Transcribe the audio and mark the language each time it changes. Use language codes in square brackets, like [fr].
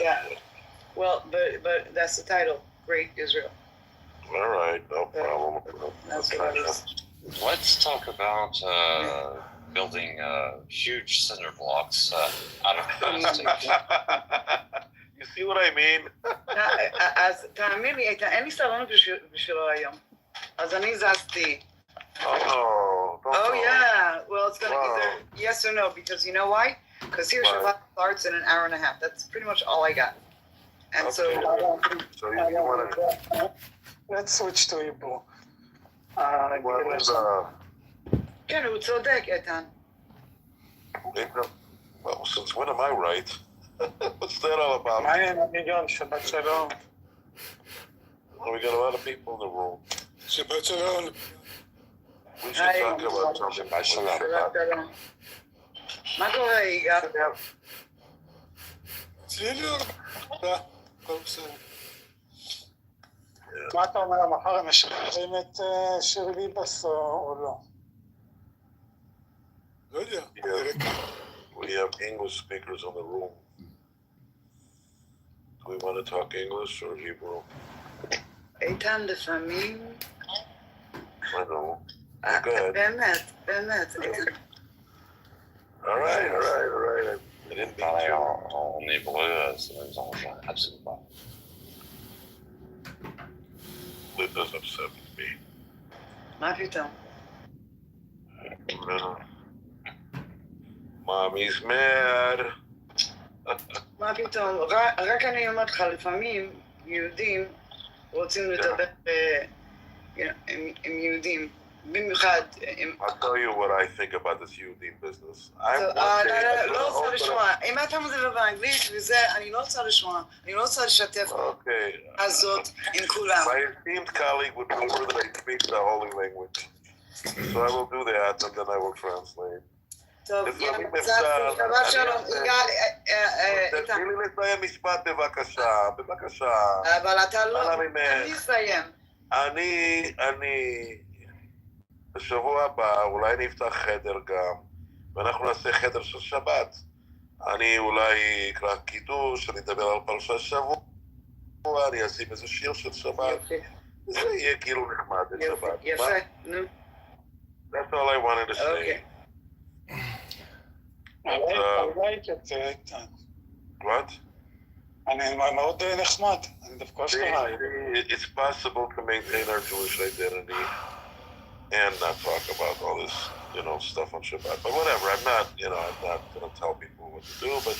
[en] Yeah. Well, but that's the title, Great Israel. All right, no problem. That's what it is. Let's talk about building huge cinder blocks out of plastic. You see what I mean? [he] אז תאמין לי, אין לי סבלנות בשבילו היום. אז אני זזתי. [en] Oh, no. Oh, yeah. Well, it's going to either yes or no, because you know why? Because here Shabbat starts in an hour and a half. That's pretty much all I got. And So you want to... Let's switch to Hebrew. [he] כן, הוא צודק, איתן. [en] Well, since when am I right? What's that all about? [he] מה עם המיליון? שבת שלום. [en] Well, we got a lot of people in the room. [he] שבת שלום. [en] We should talk about something. [he] מה קורה, יגאל? מה אתה אומר, מחר הם משחררים את שיר ביבס או לא? לא יודע. [en] We have English speakers in the room. Do we want to talk English or Hebrew? [he] איתן, לפעמים... [en] I know. Go ahead. [he] באמת. [en] All right. I didn't mean [fr] Parler [en] to. [fr] en hébreu, ça ne nous arrange absolument pas. [en] It does upset me. [he] מה פתאום? [en] No. Mommy's mad. [he] מה פתאום? רק אני אומרת לך, לפעמים יהודים רוצים לדבר עם יהודים. במיוחד עם... I'll tell you what I think about this Yudim business. לא רוצה לשמוע. אם אתה מדבר באנגלית וזה, אני לא רוצה לשמוע. אני לא רוצה לשתף הזאת עם כולם. [en] My esteemed colleague would prefer that I speak the holy language. So I will do that and then I will translate. [he] טוב, שבת שלום. תתחילי לסיים משפט בבקשה. אבל אתה לא... אני אסיים. אני... בשבוע הבא אולי נפתח חדר גם, ואנחנו נעשה חדר של שבת. אני אולי אקרא קידוש, אני אדבר על פרשת שבוע, אני אשים איזה שיר של שבת. זה יהיה כאילו נחמד לשבת. יפה, נו. [en] That's all I wanted to say. What? [he] אני מאוד נחמד, אני דווקא שלך. [en] It's possible to maintain our Jewish identity and not talk about all this, stuff on Shabbat. But whatever, I'm not going to tell people what to do, but...